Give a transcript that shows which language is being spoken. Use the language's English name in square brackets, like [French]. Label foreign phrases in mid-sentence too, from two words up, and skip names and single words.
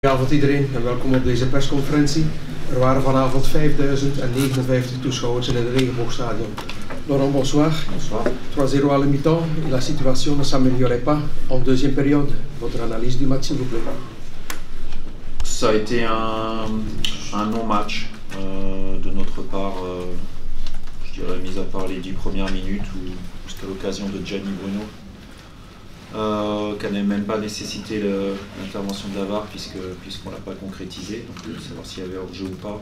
[Dutch] Goedenavond iedereen en welkom op deze persconferentie. Er waren vanavond 5059 toeschouwers in het Regenboogstadion. [French] Laurent, bonsoir. Bonsoir. 3-0 à la mi-temps et la situation ne s'améliorait pas en deuxième période. Votre analyse du match, s'il vous plaît. Ça a été un non-match de notre part, je dirais, mis à part les 10 premières minutes où c'était l'occasion de Gianni Bruno, qui n'a même pas nécessité l'intervention de la VAR puisqu'on ne l'a pas concrétisé, donc savoir s'il y avait hors-jeu ou pas.